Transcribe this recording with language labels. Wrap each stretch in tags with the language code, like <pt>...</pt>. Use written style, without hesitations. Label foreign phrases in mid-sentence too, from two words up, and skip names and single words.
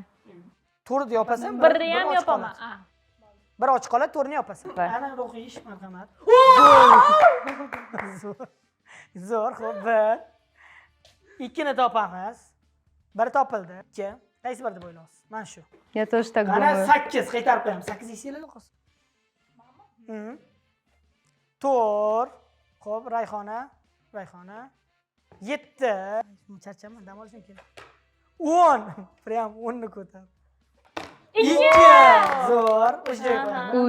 <uz>To'rni yopasan, Birni ham yopaman. Bir ochiq qoladi, to'rni yopasan. Ana ruhiy ish, marhamat. Zo'r, xo'p, bir. Ikkini topamiz. Biri topildi. Ikki. Qaysi bir deb o'ylaysiz? Mana shu.</uz> <ru>Я тоже так</ru> <uz>Mana</uz> <ru>думаю.</ru> <uz>8 qaytarib qo'yamiz. 8 yesanglar qolsin. To'rt. Xo'p, Rayhona. 7. Charchaman, dam olishim kerak. 10. Prям 10 ni ko'tar. 2. Zo'r. O'sha joyga qo'yamiz.</uz>